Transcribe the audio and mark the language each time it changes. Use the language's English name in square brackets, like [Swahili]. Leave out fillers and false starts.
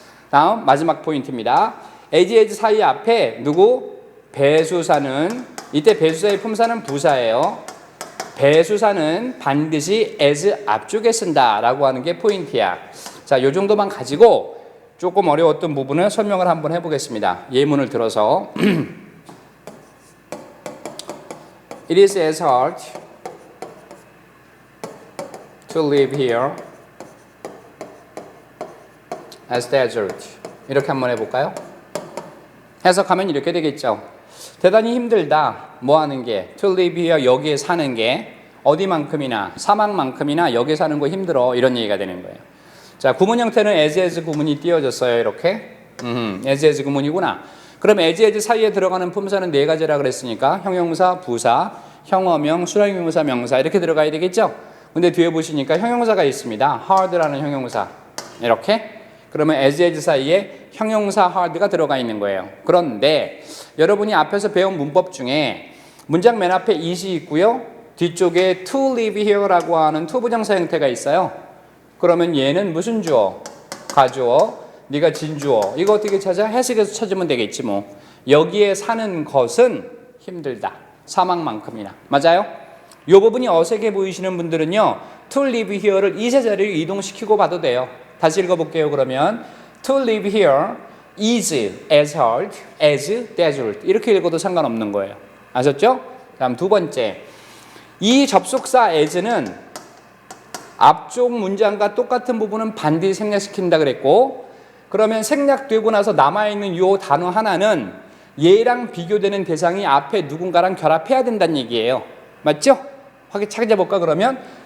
[Korean] 다음 마지막 포인트입니다. as 사이 앞에 누구? 배수사는, 이때 배수사의 품사는 부사예요. 배수사는 반드시 as 앞쪽에 쓴다라고 하는 게 포인트야. 자, 요 정도만 가지고 조금 어려웠던 부분을 설명을 한번 해보겠습니다. 예문을 들어서 [English] It is as hard to live here as desert. [Korean] 이렇게 한번 해볼까요? 해석하면 이렇게 되겠죠. 대단히 힘들다. 뭐 하는 게? [English] To live here, [Korean] 여기에 사는 게 어디만큼이나, 사막만큼이나 여기에 사는 거 힘들어. 이런 얘기가 되는 거예요. 자, 구문 형태는 as 구문이 띄어졌어요. 이렇게. as 구문이구나. 그럼 as 사이에 들어가는 품사는 네 가지라 그랬으니까 형용사, 부사, 형어명, 수량형용사, 명사 이렇게 들어가야 되겠죠? 근데 뒤에 보시니까 형용사가 있습니다. hard라는 형용사. 이렇게. 그러면 as 사이에 형용사 hard가 들어가 있는 거예요. 그런데 여러분이 앞에서 배운 문법 중에 문장 맨 앞에 is이 있고요. 뒤쪽에 [English] to live here [Korean] 라고 하는 to 부정사 형태가 있어요. 그러면 얘는 무슨 주어? 가주어. 네가 진주어. 이거 어떻게 찾아? 해석해서 찾으면 되겠지 뭐. 여기에 사는 것은 힘들다. 사막만큼이나. 맞아요? 이 부분이 어색해 보이시는 분들은요. [English] to live here [Korean] 를 이세 자리로 이동시키고 봐도 돼요. 다시 읽어볼게요. 그러면 [English] to live here is as hard as desert. [Korean] 이렇게 읽어도 상관없는 거예요. 아셨죠? 다음 두 번째. 이 접속사 as는 앞쪽 문장과 똑같은 부분은 반드시 생략시킨다 그랬고, 그러면 생략되고 나서 남아있는 이 단어 하나는 얘랑 비교되는 대상이 앞에 누군가랑 결합해야 된다는 얘기예요. 맞죠? 찾아볼까 그러면?